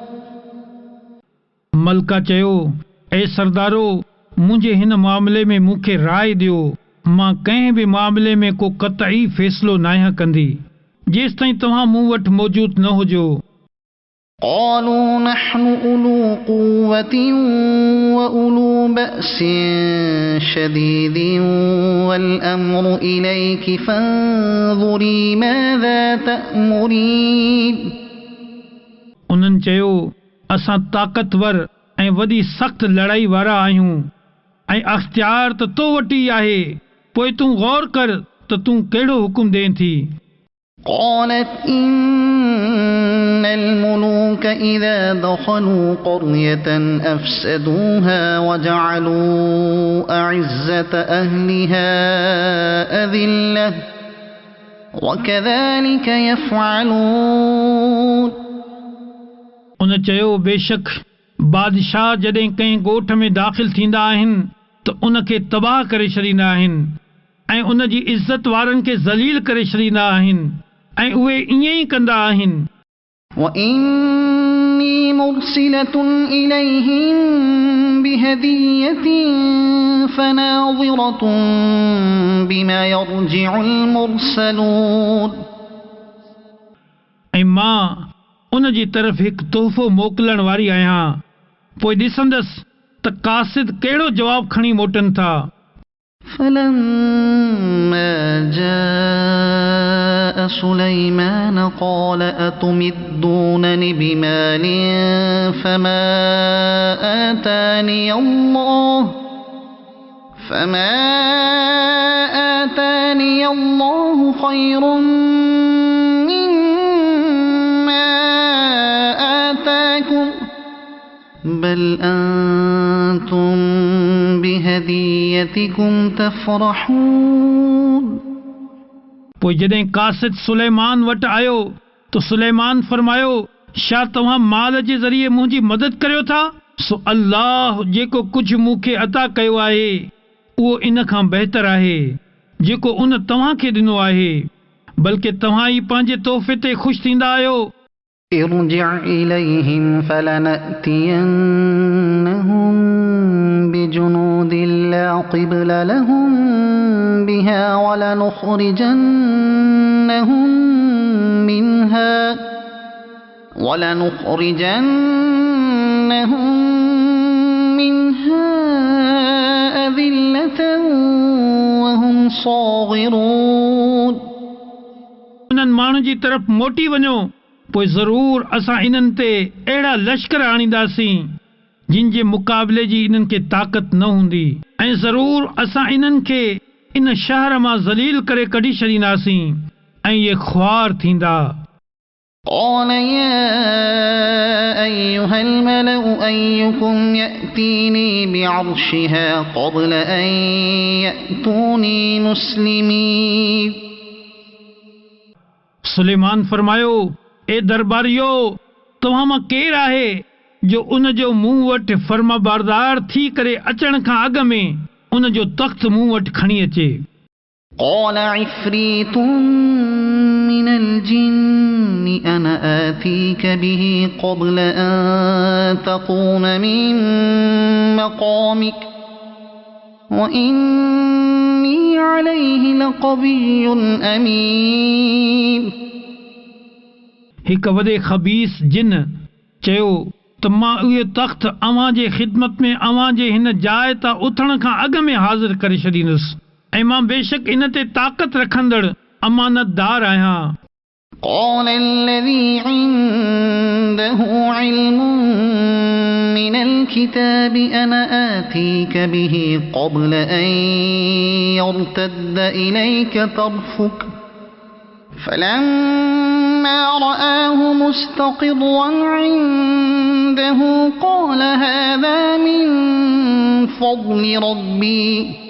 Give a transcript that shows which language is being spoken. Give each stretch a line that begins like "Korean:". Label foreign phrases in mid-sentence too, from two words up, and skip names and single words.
Sindhi: मलका चयो, ए सरदारो, मुंहिंजे हिन मामले में मूंखे राय ॾियो। मां कंहिं बि मामले में को क़तई फ़ैसिलो नाहियां कंदी जेसि ताईं तव्हां मूं वटि मौजूद न हुजो।
Arabic: قالوا نحن أولو قوة وأولو بأس شديد والأمر إليك فانظري ماذا تأمرين
Sindhi: उन्हनि चयो, असां ताक़तवर ऐं वॾी सख़्त लड़ाई वारा आहियूं ऐं अख़्तियार त तो वटि ई आहे, पोइ तूं गौर कर त तूं कहिड़ो हुकुम ॾें थी।
Arabic: قالت إن الملوك إذا دخلوا قرية أفسدوها وجعلوا أعزة أهلها أذلة وكذلك يفعلون
Sindhi: उन चयो, बेशक बादशाह जॾहिं कंहिं ॻोठ में दाख़िल थींदा आहिनि त उन खे तबाह करे छॾींदा आहिनि ऐं उन जी इज़त वारनि खे ज़लील करे छॾींदा आहिनि ऐं उहे ईअं ई कंदा आहिनि।
Arabic: وإني مرسلة إليهم بهدية فناظرة بما يرجع المرسلون
Sindhi: ऐं मां उन जी तरफ़ हिकु तोहफ़ो मोकिलण वारी आहियां, पोइ ॾिसंदसि त कासिद कहिड़ो जवाबु खणी मोटनि था।
Arabic: فلما جاء سليمان قال أتمدونني بمال فما آتاني الله خير مما آتاكم بل أنتم بهديتكم تفرحون
Sindhi: पोइ जॾहिं कासिद सुलेमान वटि आयो त सुलेमान फरमायो, छा तव्हां माल जे ज़रिए मुंहिंजी मदद करियो था? सो अल्लाह जेको कुझु मूंखे अता कयो आहे उहो इन खां बहितर आहे जेको उन तव्हां खे ॾिनो आहे, बल्कि तव्हां ई पंहिंजे तोहफ़े ते ख़ुशि थींदा आहियो।
Arabic: ارجع إليهم فلنأتينهم بجنود لا قبل لهم بها ولنخرجنهم منها أذلة وهم صاغرون
Sindhi: उन्हनि माण्हुनि जी तरफ़ मोटी वञो, पोइ ज़रूर असां इन्हनि ते अहिड़ा लश्कर आणींदासीं जिन जे मुक़ाबले जी इन्हनि खे ताक़त न हूंदी ऐं ज़रूर असां इन्हनि खे इन शहर मां ज़लील करे कढी छॾींदासीं ऐं इहे ख़्वार थींदा।
Arabic: قال يا أيها الملأ أيكم يأتيني بعرشها قبل أن يأتوني مسلمين
Sindhi: सुलेमान फरमायो, ए दरबारियो, तव्हां मां केरु आहे जो उन जो मूं वटि फर्माबरदार थी करे अचण खां अॻु में उन जो तख़्त मूं वटि खणी अचे।
Arabic: قال عفريت من الجن أنا آتيك به قبل أن تقوم من مقامك وإني عليه لقوي أمين
Sindhi: हिकु वॾे ख़बीस जिन चयो त मां उहे तख़्त अव्हां जे ख़िदमत में अव्हां जे हिन जाइ तां उथण खां अॻु में हाज़िर करे छॾींदुसि ऐं मां बेशक इन ते ताक़त रखंदड़ अमानतदार आहियां।
Arabic: قال الذي عنده علم من الكتاب أنا آتيك به قبل أن يرتد إليك طرفك فلما فلما رآه مستقرا عنده قال هذا من فضل ربي